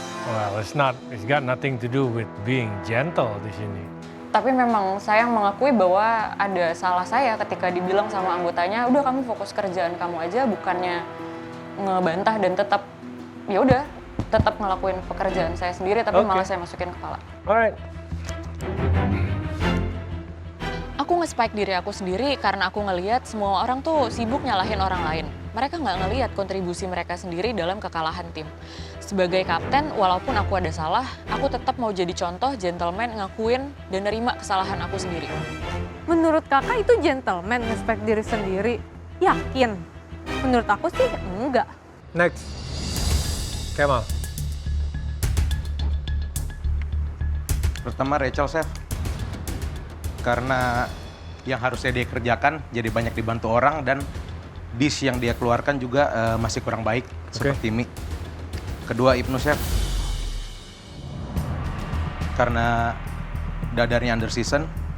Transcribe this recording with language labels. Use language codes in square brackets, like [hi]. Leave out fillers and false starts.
[en] Well, it's got nothing to do with being gentle [id] di sini. Tapi memang saya mengakui bahwa ada salah saya ketika dibilang sama anggotanya, udah kamu fokus kerjaan kamu aja, bukannya ngebantah dan tetap ya udah tetap ngelakuin pekerjaan saya sendiri, tapi malah saya masukin kepala. [en] Alright. [id] Aku nge-spike diri aku sendiri karena aku ngelihat semua orang tuh sibuk nyalahin orang lain. Mereka nggak ngelihat kontribusi mereka sendiri dalam kekalahan tim. Sebagai kapten, walaupun aku ada salah, aku tetap mau jadi contoh gentleman, ngakuin dan nerima kesalahan aku sendiri. Menurut kakak itu gentleman nge-spike diri sendiri? Yakin? Menurut aku sih enggak. [en] Next. Kemal. [id] Pertama Rachel, Chef. Karena yang harusnya dia kerjakan jadi banyak dibantu orang dan dish yang dia keluarkan juga masih kurang baik seperti mie. Kedua Ibnu, Chef. Karena dadarnya [en] under season.